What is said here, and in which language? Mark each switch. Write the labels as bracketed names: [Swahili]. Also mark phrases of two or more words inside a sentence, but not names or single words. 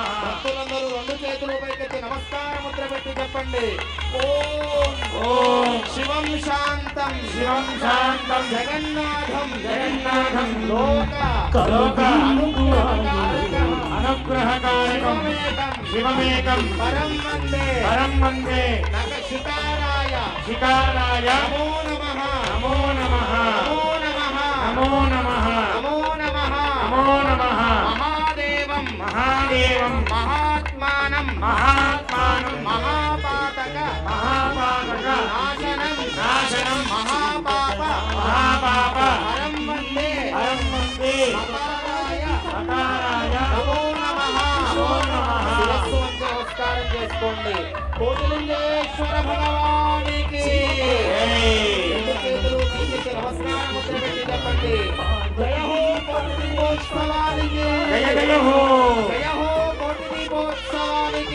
[Telugu] భక్తులందరూ రెండు చేతులు పైకెత్తి నమస్కార ముద్ర పెట్టి చెప్పండి ఓం [Sanskrit] ఓం శివం శాంతం శివం శాంతం జగన్నాథం జగన్నాథం లోక లోక అనుగ్రహకారకం అనుగ్రహకారకం శివమేకం శివమేకం పరం వందే పరం వందే నకారాయ शिकाराय नमो नमः नमो नमः नमो नमः नमो नमः नमो नमः नमो नमः महादेवं महादेवं महात्मानं महात्मानं महापातक नाशनं महापाप हरं वन्दे सकाराय नमो नमः [Telugu] శిరస్సు వంచి నమస్కారం చేసుకోండి. కోటిలింగేశ్వర భగవానికి రెండు చేతులు పైకెత్తి నమస్కార ముద్ర పెట్టి చెప్పండి. జయ హో కోటి దీపోత్సవానికి జయ జయ హో జయ హో కోటి దీపోత్సవానికి